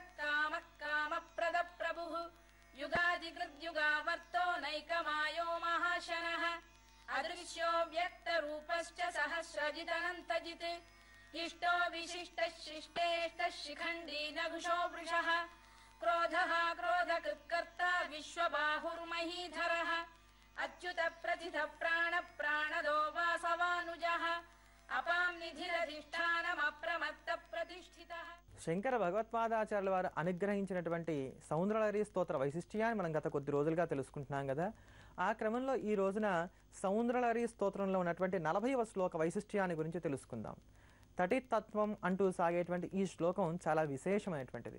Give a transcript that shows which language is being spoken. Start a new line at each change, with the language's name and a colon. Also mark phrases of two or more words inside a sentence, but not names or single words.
Sanskrit: कामः कामप्रदप्रभुः युगादिकृद्युगावर्तो नैकमायो महाशनः अदृश्यो व्यक्तरूपश्च सहस्रजिदनन्तजित् इष्टो विशिष्टः शिष्टेष्टः शिखण्डी नघुषो वृषः क्रोधः क्रोधकृत्कर्ता विश्वबाहुर्महीधरः अच्युत प्रथित प्राण प्राणदो वासवानुजः अपां निधिरधिष्ठानमप्रमत्त प्रतिष्ठितः.
Telugu: శంకర భగవత్పాదాచార్యుల వారు అనుగ్రహించినటువంటి సౌందర్యలహరి స్తోత్ర వైశిష్ట్యాన్ని మనం గత కొద్ది రోజులుగా తెలుసుకుంటున్నాం కదా. ఆ క్రమంలో ఈ రోజున సౌందర్యలహరి స్తోత్రంలో ఉన్నటువంటి 40వ శ్లోక వైశిష్ట్యాన్ని గురించి తెలుసుకుందాం. తటితత్వం అంటూ సాగేటువంటి ఈ శ్లోకం చాలా విశేషమైనటువంటిది.